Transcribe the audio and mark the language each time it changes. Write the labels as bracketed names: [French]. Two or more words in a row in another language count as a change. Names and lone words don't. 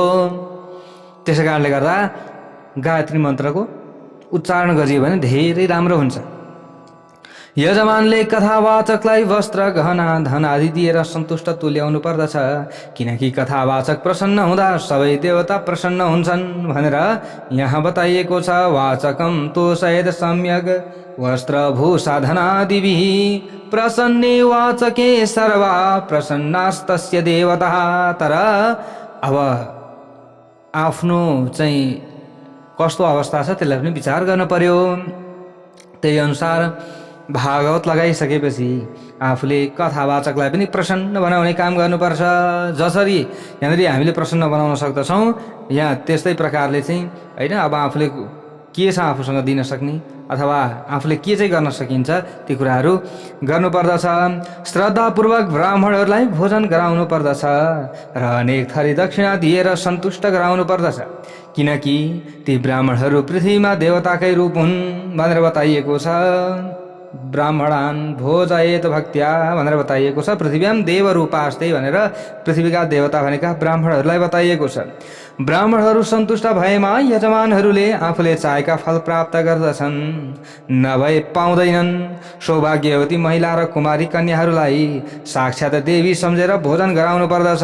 [Nepali] त्यसै कारणले गर्दा गायत्री मन्त्रको उच्चारण गरियो भने धेरै राम्रो हुन्छ। यजमानले कथावाचकलाई वस्त्र गहना धन आदि दिएर सन्तुष्ट तुल्याउनु पर्दछ, किनकि कथावाचक प्रसन्न हुँदा सबै देवता प्रसन्न हुन्छन् भनेर यहाँ बताइएको छ। [Sanskrit] वाचकम तोषयेत् सम्यग् वस्त्रभूषा धनादिभिः प्रसन्ने वाचके सर्वा प्रसन्नास्तस्य देवता। [Nepali] तर अब आफ्नो चाहिँ कस्तो अवस्था छ त्यसलाई पनि विचार गर्न पर्यो। त्यही अनुसार भागवत लगाइसकेपछि आफूले कथावाचकलाई पनि प्रसन्न बनाउने काम गर्नुपर्छ। जसरी यहाँनिर हामीले प्रसन्न बनाउन सक्दछौँ यहाँ त्यस्तै प्रकारले चाहिँ होइन, अब आफूले के छ आफूसँग दिन सक्ने अथवा आफूले के चाहिँ गर्न सकिन्छ ती कुराहरू गर्नुपर्दछ। श्रद्धापूर्वक ब्राह्मणहरूलाई भोजन गराउनु पर्दछ र अनेक थरी दक्षिणा दिएर सन्तुष्ट गराउनु पर्दछ, किनकि ती ब्राह्मणहरू पृथ्वीमा देवताकै रूप हुन् भनेर बताइएको छ। [Sanskrit] ब्राह्मणान् भोजयेत भक्त्या [Nepali] भनेर बताइएको छ। [Sanskrit] पृथ्व्याम देवरूपास्ते [Nepali] भनेर पृथ्वीका देवता भनेका ब्राह्मणहरूलाई बताइएको छ। ब्राह्मणहरू सन्तुष्ट भएमा यजमानहरूले आफूले चाहेका फल प्राप्त गर्दछन्, नभए पाउँदैनन्। सौभाग्यवती महिला र कुमारी कन्याहरूलाई साक्षात् देवी सम्झेर भोजन गराउनु पर्दछ।